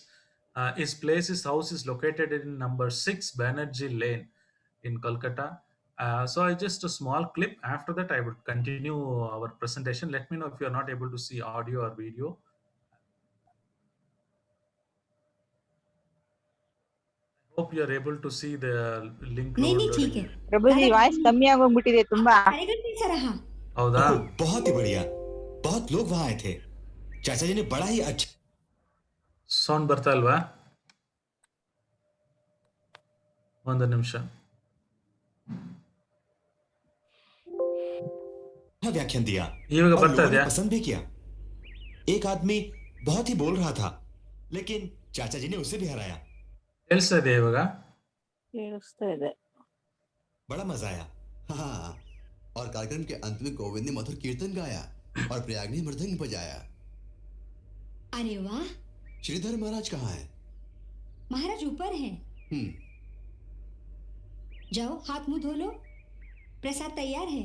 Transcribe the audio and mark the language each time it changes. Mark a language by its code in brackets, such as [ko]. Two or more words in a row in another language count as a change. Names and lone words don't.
[en] His house is located in number 6 Banerjee Lane in Kolkata. So I just a small clip. After that, I would continue our presentation. Let me know if you are not able to see audio or video. Hope you are able to see the link [hi] नहीं नहीं [en] loading. [hi] ठीक है [kn] ಪ್ರಭುಜಿ [hi] दादा [kn] ವಾಯ್ಸ್ ಕಮ್ಮಿ ಆಗೋಗ್ಬಿಟ್ಟಿದೆ ತುಂಬಾ. [hi] अरे घंटे से रहा [kn] ಹೌದಾ? [hi] ओह बहुत ही बढ़िया। बहुत लोग वहां आए थे। चाचा जी ने बड़ा ही अच्छा [kn] ಸೌಂಡ್ ಬರ್ತಾ ಇಲ್ವಾ? ಒಂದು ನಿಮಿಷ. [hi] व्याख्यान दिया [kn] ಇವಾಗ [hi] और [kn] ಬರ್ತಾ [hi] लोगों ने [kn] ಇದೆಯಾ? [hi] पसंद भी किया। एक आदमी बहुत ही बोल रहा था, लेकिन चाचा जी ने उसे भी हराया। [kn] ಕೇಳಿಸ್ತಾ ಇದೆಯಾ ಇವಾಗ? ಕೇಳಿಸ್ತಾ ಇದೆ. [hi] बड़ा मजा आया। हाँ, और कार्यक्रम के अंत में गोविंद ने मधुर कीर्तन गाया और प्रयाग ने मृदंग बजाया। अरे वाह। श्रीधर महाराज कहाँ हैं? महाराज ऊपर हैं। हम्म। जाओ हाथ मुंह धो लो, प्रसाद तैयार है।